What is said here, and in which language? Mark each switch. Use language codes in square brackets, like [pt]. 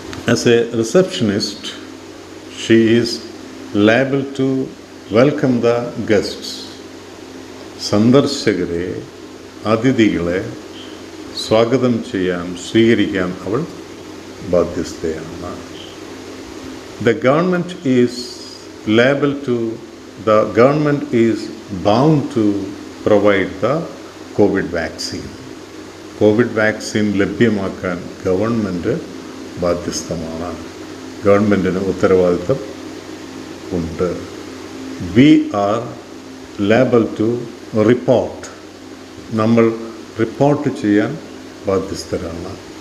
[en] As a receptionist she is liable to welcome the guests. [ml] സന്ദർശകരെ, അതിഥികളെ സ്വാഗതം ചെയ്യാൻ, സ്വീകരിക്കാൻ അവൾ ബാധ്യസ്ഥയാണ്. [en] The government is liable to, the government is bound to provide the COVID vaccine. [ml] Covid vaccine ലഭ്യമാക്കാൻ government ബാധ്യസ്ഥമാണ്. ഗവൺമെൻറ്റിന് ഉത്തരവാദിത്തം ഉണ്ട്. [en] We are liable to report. [ml] നമ്മൾ റിപ്പോർട്ട് ചെയ്യാൻ ബാധ്യസ്ഥരാണ്.